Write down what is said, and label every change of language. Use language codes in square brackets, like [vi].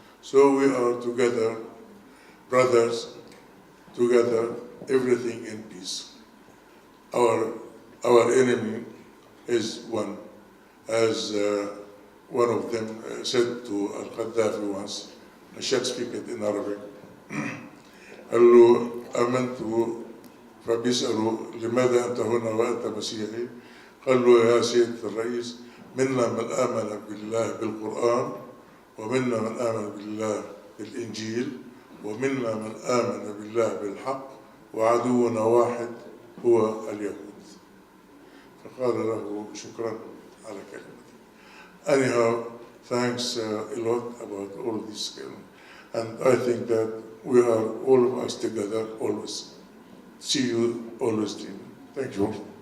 [en] So we are together, brothers, together, everything in peace. Our enemy is one, as one of them said to Al-Qaddafi once. I shall speak it in Arabic. [ar] قال له آمنت فبيسألوا لماذا أنت هنا وأنت مسيحي؟ قال له يا سيدة الرئيس منا من آمن بالله بالقرآن ومنا من آمن بالله بالإنجيل ومنا من آمن بالله بالحق وعدونا واحد هو اليهود. فقال له شكرا على كلمتي. [en] Anyhow, thanks a lot about all this, and I think that we are all of us together always. See you always, team. Thank you.